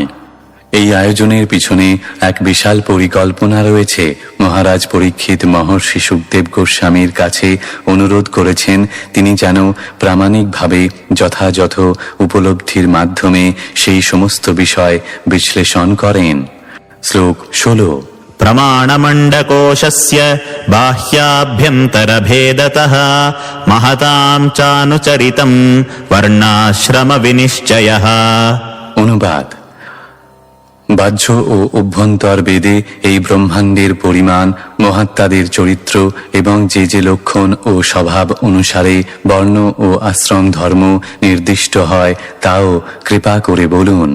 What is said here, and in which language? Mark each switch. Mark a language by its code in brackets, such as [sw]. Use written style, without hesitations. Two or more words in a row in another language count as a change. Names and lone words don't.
[bn] এই আয়োজনের পিছনে এক বিশাল পরিকল্পনা রয়েছে। মহারাজ পরীক্ষিত মহর্ষি শুকদেব গোস্বামীর কাছে অনুরোধ করেছেন তিনি যেন প্রামাণিকভাবে যথাযথ উপলব্ধির মাধ্যমে সেই সমস্ত বিষয় বিশ্লেষণ করেন। শ্লোক 16 [sa] प्रमाणमण्डकोशस्य बाह्याभ्यन्तरभेदतः महतां चानुचरितं वर्णाश्रमविनिश्चयः। [bn] অনুবাদ: বাহ্য ও অভ্যন্তর বেদে এই ব্রহ্মাণ্ডের পরিমাণ, মহাত্মাদের চরিত্র এবং যে যে লক্ষণ ও স্বভাব অনুসারে বর্ণ ও আশ্রম ধর্ম নির্দিষ্ট হয় তাও কৃপা করে বলুন।